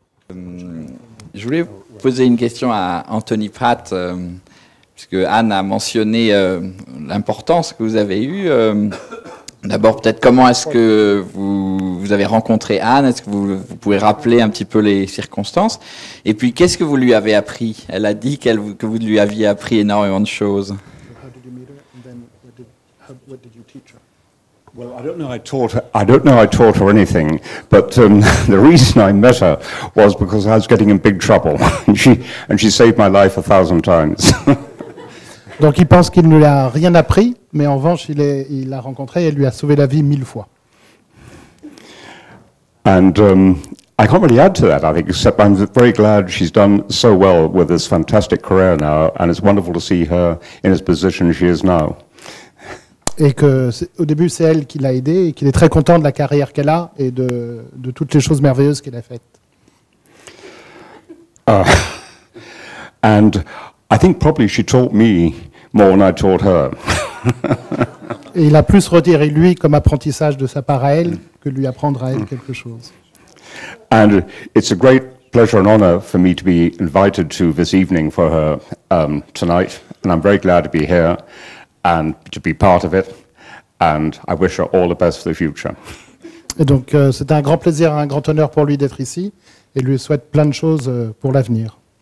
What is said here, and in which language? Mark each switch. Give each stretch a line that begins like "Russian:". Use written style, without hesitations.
French: Je voulais poser une question à Anthony Pratt, puisque Anne a mentionné l'importance que vous avez eue. D'abord, peut-être comment est-ce que vous vous avez rencontré Anne? Est-ce que vous pouvez rappeler un petit peu les circonstances? Et puis, qu'est-ce que vous lui avez appris? Elle a dit que vous lui aviez appris énormément de choses.
English: Well, I don't know I taught her anything, but the reason I met her was because I was getting in big trouble, and she saved my life 1,000 times.
French: Donc il pense qu'il ne lui a rien appris, mais en revanche il l'a rencontrée et elle lui a sauvé la vie 1000 fois.
English: And I can't really add to that, I think, except I'm very glad she's done so well with this fantastic career now, and it's wonderful to see her in this position she is now.
French: Et que au début c'est elle qui l'a aidé et qu'il est très content de la carrière qu'elle a et de toutes les choses merveilleuses qu'elle a faites.
English: And I think probably she taught me more than I taught her.
French: Et il a plus retiré lui comme apprentissage de sa part à elle que lui apprendre à elle quelque chose.
English: And it's a great pleasure and honor for me to be invited to this evening for her tonight, and I'm very glad to be here and to be part of it, and I wish her all the best for the future.
French: Et donc c'est un grand plaisir, un grand honneur pour lui d'être ici et lui souhaite plein de choses pour l'avenir.